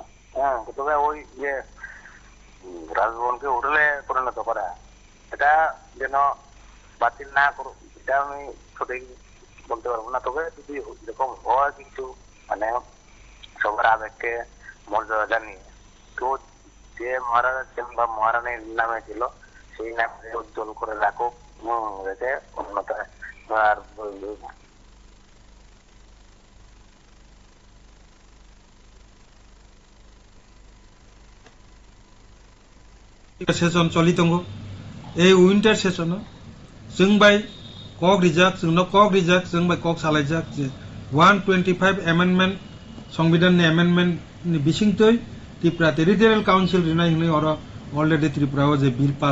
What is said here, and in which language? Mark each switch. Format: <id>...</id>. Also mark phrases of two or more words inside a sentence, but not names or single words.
<bn>তবে ওই যে রাজভবনকে হোটেলে পরিণত করা এটা যেন বাতিল না করো, এটা আমি সঠিক বলতে পারবো না। তবে যদি এরকম হয় কিন্তু মানে সবার আবেগকে মর্যাদা জানিয়ে তো যে মহারাজা ছিলেন বা মহারানীর নামে ছিল সেই নামে উজ্জ্বল করে রাখুক, যাতে উন্নত আর</bn> <trp>सेशन चलित</trp> <en>winter session</en> <trp>जों बाय कक रिजाक जों बाय कक सालायजाक 125 एमेंडमेंट संविधान एमेंडमेंट बिसिंगतै त्रिपुरा टेरिटोरियल काउंसिल रिनाय हनै और अलरेडी त्रिपुराव जे</trp> <en>bill pass</en>